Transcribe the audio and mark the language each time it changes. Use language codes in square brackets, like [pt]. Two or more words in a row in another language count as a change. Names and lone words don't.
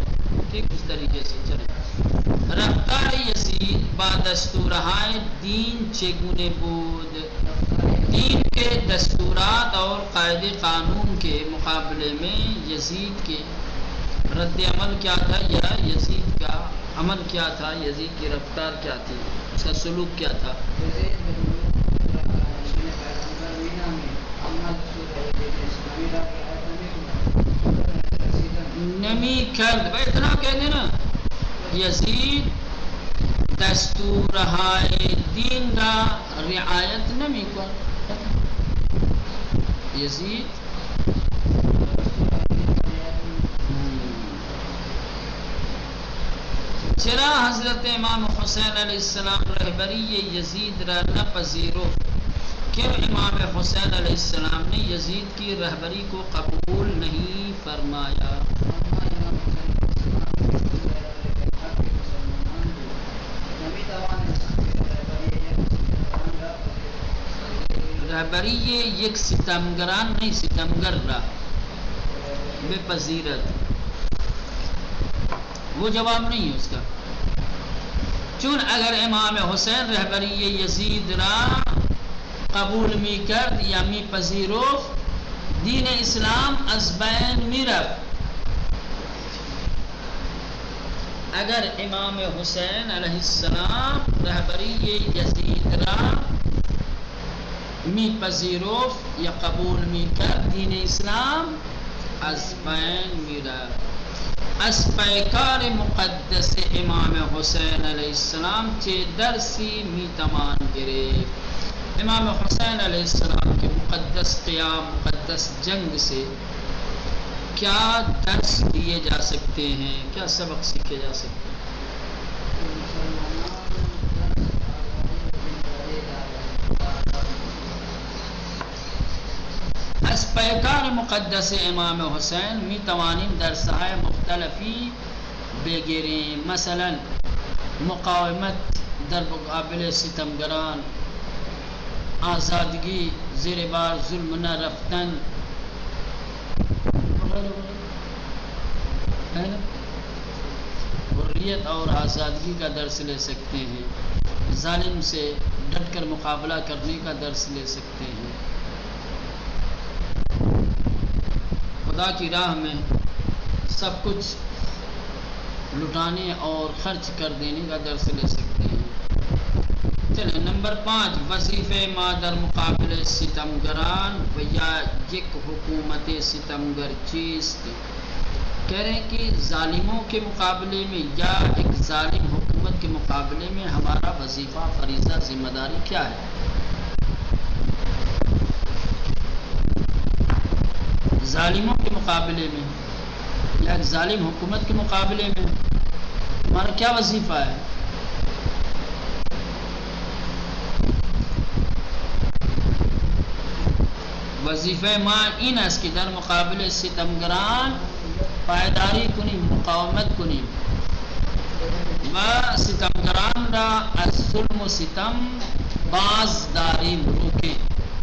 [ur] ٹھیک اس طریقے سے چلے. [fa] رفتار یزید با دستورهای دین چگونه بود؟ [ur] دین کے دستورات اور قاعدے قانون کے مقابلے میں یزید کے رد عمل کیا تھا، یا یزید کا عمل کیا تھا، یزید کی رفتار کیا تھی، اس کا سلوک کیا تھا؟ [fa] نمی کرد [ur] بھائی اتنا کہہ دینا، [fa] یزید دستور ہائے دین را رعایت نمی کرد. یزید چرا حضرت امام حسین علیہ السلام رہبری یزید را نہ پذیرو؟ [ur] کیوں امام حسین علیہ السلام نے یزید کی رہبری کو قبول نہیں فرمایا؟ [fa] رہبری یک ستمگران نہیں، ستمگر را بے پذیرت، [ur] وہ جواب نہیں ہے اس کا. [fa] چون اگر امام حسین رہبری یزید را قبول می کرد یا می پذیرفت، دین اسلام از بین می رفت. اگر امام حسین علیہ السلام رہبری یزید را می پذیرفت یا قبول می کرد، دین اسلام از بین می رفت. از پیکار مقدس امام حسین علیہ السلام چه درسی می توان گرفت؟ [ur] امام حسین علیہ السلام کے مقدس قیام، مقدس جنگ سے کیا درس دیے جا سکتے ہیں، کیا سبق سیکھے جا سکتے ہیں؟ [fa] از پیکار مقدس امام حسین می توانیم درس‌های مختلفی بگیریم. مثلا مقاومت در مقابل ستمگران، آزادگی، زیر بار ظلم نہ رفتن، [ur] حریت اور آزادگی کا درس لے سکتے ہیں. ظالم سے ڈٹ کر مقابلہ کرنے کا درس لے سکتے ہیں. خدا کی راہ میں سب کچھ لٹانے اور خرچ کر دینے کا درس لے سکتے ہیں. [fa] چلیں نمبر 5، وظیفے ما در مقابل ستمگران و یا یک حکومت ستمگر چیست؟ [ur] کہہ رہے ہیں کہ ظالموں کے مقابلے میں یا ایک ظالم حکومت کے مقابلے میں ہمارا وظیفہ، فریضہ، ذمہ داری کیا ہے؟ ظالموں کے مقابلے میں یا ایک ظالم حکومت کے مقابلے میں ہمارا کیا وظیفہ ہے؟ [fa] وظیفہ ما این است که در مقابل ستمگران پایداری کنیم، مقاومت کنیم و ستمگران را از ظلم و ستم باز داریم، [ur] روکیں.